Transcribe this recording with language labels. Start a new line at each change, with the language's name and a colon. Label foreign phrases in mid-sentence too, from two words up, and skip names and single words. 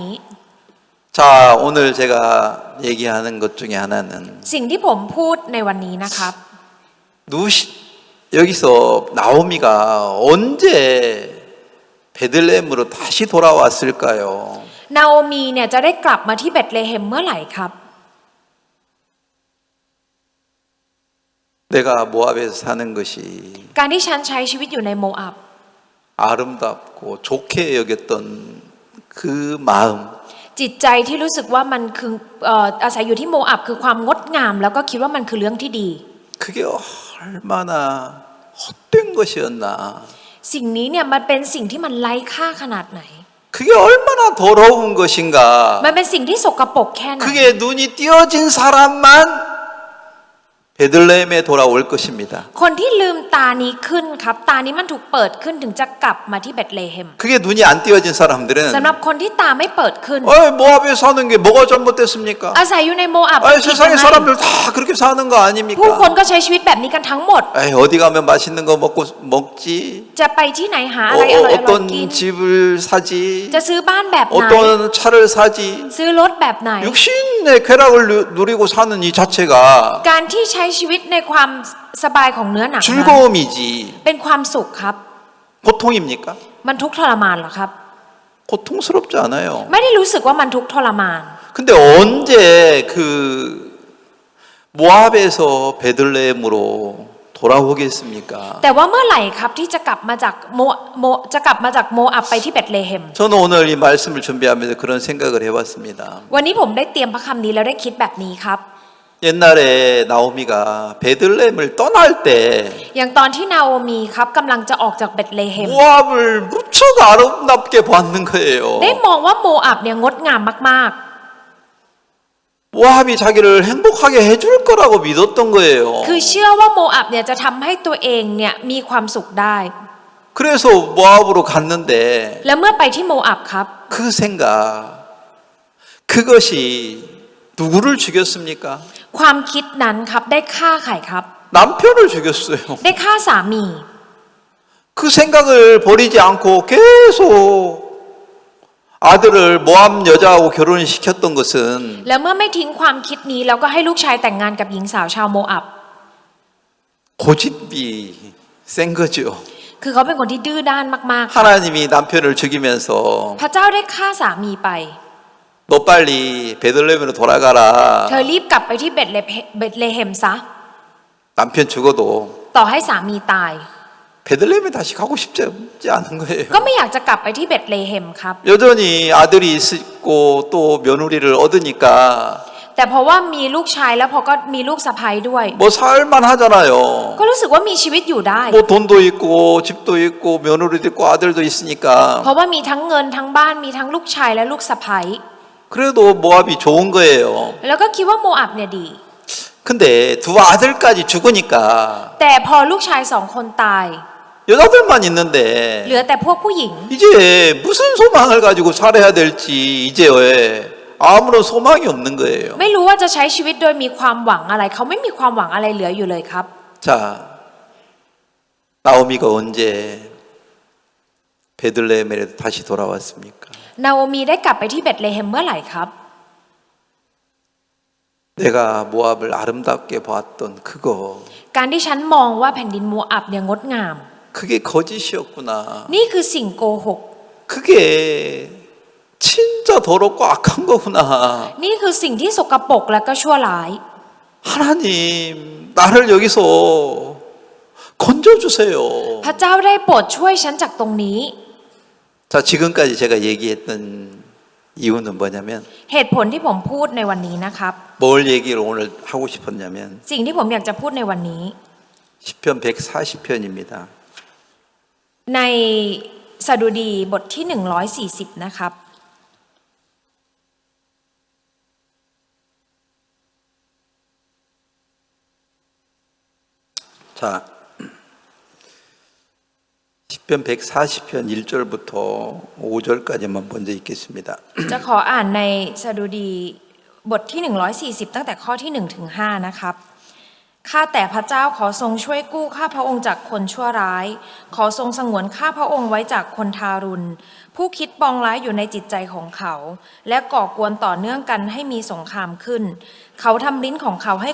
Korean: 자, 오늘 제가 얘기하는 것 중에 하나는
Thai: สิ่งที่ผมพูดในวันนี้นะครับ
Korean: 여기서 나오미가 언제 베들레헴으로 다시 돌아왔을까요?
Thai: นาโอมีเนี่ยจะได้กลับมาที่เบธเลเฮมเมื่อไหร่ครับ
Korean: 내가 모압에서 사는 것이
Thai: การที่ฉันใช้ชีวิตอยู่ในโมอับ
Korean: 아름답고 좋게 여겼던 그 마음
Thai: จิตใจที่รู้สึกว่ามันคืออาศัยอยู่ที่โมอับคือความงดงามแล้วก็คิดว่ามันคือเรื่องที่ดี
Korean: 그게 얼마나 헛된 것이었나.
Thai: สิ่งนี้เนี่ยมันเป็นสิ่งที่มันไร้ค่าขนาดไหน
Korean: 그게 얼마나 더러운 것인가.
Thai: มันเป็นสิ่งที่สกปรกแค่ไหน
Korean: 그게 눈이 띄어진 사람만 베들레헴에 돌아올 것입니다.
Thai: คนที่ลืมตานี้ขึ้นครับตานี้มันถูกเปิดขึ้นถึงจะกลับมาที่เบธเลเฮม
Korean: 그게 눈이 안 띄어진 사람들은
Thai: สำหรับคนที่ตาไม่เปิดขึ้น
Korean: 모압에 사는 게 뭐가 잘못됐습니까?
Thai: อาศัยอยู่ในโมอับ
Korean: 세상의
Thai: ผิดยังไง
Korean: 사람들 다 그렇게 사는 거
Thai: ผู้คน
Korean: 아닙니까?
Thai: ก็ใช้ชีวิตแบบนี้กันทั้งหมด
Korean: 어디 가면 맛있는 거 먹지?
Thai: จะไปที่ไหนหาอะไรอร่อยๆกิน
Korean: 어떤 집을 사지?
Thai: จะซื้อบ้านแบบไหน
Korean: 어떤 차를 사지?
Thai: ซื้อรถแบบไหน
Korean: 육신의 쾌락을 누리고 사는 이 자체가
Thai: การที่ใช้ชีวิตในความสบายของเนื้อหนังนั้น
Korean: 즐거움이지
Thai: เป็นความสุขครับ
Korean: 고통입니까?
Thai: มันทุกข์ทรมานเหรอครับ
Korean: 고통스럽지 않아요.
Thai: ไม่ได้รู้สึกว่ามันทุกข์ทรมาน
Korean: 근데 언제 그 모압에서 베들레헴으로 돌아오겠습니까?
Thai: แต่ว่าเมื่อไหร่ครับที่จะกลับมาจากโมอับไปที่เบธเลเฮม
Korean: 저는 오늘 이 말씀을 준비하면서 그런 생각을 해봤습니다.
Thai: วันนี้ผมได้เตรียมพระคำนี้แล้วได้คิดแบบนี้ครับ
Korean: 옛날에 나오미가 베들레헴을 떠날 때
Thai: อย่างตอนที่นาโอมีครับกำลังจะออกจากเบธเลเฮม
Korean: 모압을 무척 아름답게 봤는 거예요.
Thai: ได้มองว่าโมอับเนี่ยงดงามมาก
Korean: 모압이 자기를 행복하게 해줄 거라고 믿었던 거예요.
Thai: ๆ คือเชื่อว่าโมอับเนี่ยจะทำให้ตัวเองเนี่ยมีความสุขได้
Korean: 그래서 모압으로 갔는데
Thai: แล้วเมื่อไปที่โมอับครับ
Korean: 그 생각 그것이 누구를 죽였습니까?
Thai: ความคิดนั้นครับได้ฆ่าใครครับ
Korean: 남편을 죽였어요.
Thai: ได้ฆ่าสามี
Korean: 그 생각을 버리지 않고 계속 아들을 모압 여자하고 결혼을 시켰던 것은
Thai: แล้วเมื่อไม่ทิ้งความคิดนี้แล้วก็ให้ลูกชายแต่งงานกับหญิงสาวชาวโมอับ
Korean: 고집이 센 거죠.
Thai: คือเขาเป็นคนที่ดื้อด้านมากๆครับ
Korean: 하나님이 남편을 죽이면서
Thai: พระเจ้าได้ฆ่าสามีไป
Korean: 너 빨리 베들레헴으로 돌아가라.
Thai: เธอรีบกลับไปที่เบธเลเฮมซะ
Korean: 남편 죽어도
Thai: ต่อให้สามีตาย
Korean: 베들레헴에 다시 가고 싶지 않은 거예요.
Thai: ก็ไม่อยากจะกลับไปที่เบธเลเฮมครับ
Korean: 여전히 아들이 있고 또 며느리를 얻으니까
Thai: แต่เพราะว่ามีลูกชายแล้วพอก็มีลูกสะใภ้ด้วย
Korean: 뭐 살만 하잖아요.
Thai: ก็รู้สึกว่ามีชีวิตอยู่ได้
Korean: 뭐 돈도 있고 집도 있고 며느리도 있고 아들도 있으니까
Thai: เพราะว่ามีทั้งเงินทั้งบ้านมีทั้งลูกชายและลูกสะใภ้
Korean: 그래도 모압이 좋은 거예요.
Thai: แล้วก็คิดว่าโมอับเนี่ยดี
Korean: 근데 두 아들까지 죽으니까
Thai: แต่พอลูกชายสองคนตาย
Korean: 여자들만 있는데
Thai: เหลือแต่พวกผู้หญิง
Korean: 이제 무슨 소망을 가지고 살아야 될지 이제 아무런 소망이 없는 거예요.
Thai: ไม่รู้ว่าจะใช้ชีวิตโดยมีความหวังอะไรเขาไม่มีความหวังอะไรเหลืออยู่เลยครับ
Korean: 자, 나오미가 언제 베들레헴에 다시 돌아왔습니까?
Thai: นาโอมีได้กลับไปที่เบธเลเฮมเมื่อไหร่ครับ
Korean: 내가 모압을 아름답게 봤던 그거
Thai: การที่ฉันมองว่าแผ่นดินโมอับเนี่ยงดงาม
Korean: 그게 거짓이었구나.
Thai: นี่คือสิ่งโกหก
Korean: 그게 진짜 더럽고 악한 거구나.
Thai: นี่คือสิ่งที่สกปรกและก็ชั่วร้าย
Korean: 하나님 나를 여기서 건져주세요.
Thai: พระเจ้าได้โปรดช่วยฉันจากตรงนี้
Korean: 자, 지금까지 제가 얘기했던 이유는 뭐냐면
Thai: เหตุผลที่ผมพูดในวันนี้นะครับ
Korean: 뭘 얘기를 오늘 하고 싶었냐면
Thai: สิ่งที่ผมอยากจะพูดในวันนี้
Korean: 시편 140편입니다.
Thai: ในสดุดีบทที่140นะครับ
Korean: 자, 시편 140편 1절부터 5절까지만 먼저 읽겠습니다.
Thai: จะขออ่านในสดุดีบทที่140ตั้งแต่ข้อที่1ถึง5นะครับข้าแต่พระเจ้าขอทรงช่วยกู้ข้าพระองค์จากคนชั่วร้ายขอทรงสงวนข้าพระองค์ไว้ จากคนทารุณผู้คิดปองร้ายอยู่ในจิตใจของเขาและก่อกวนต่อเนื่องกันให้มีสงครามขึ้นเขาทำลิ้นของเขาให้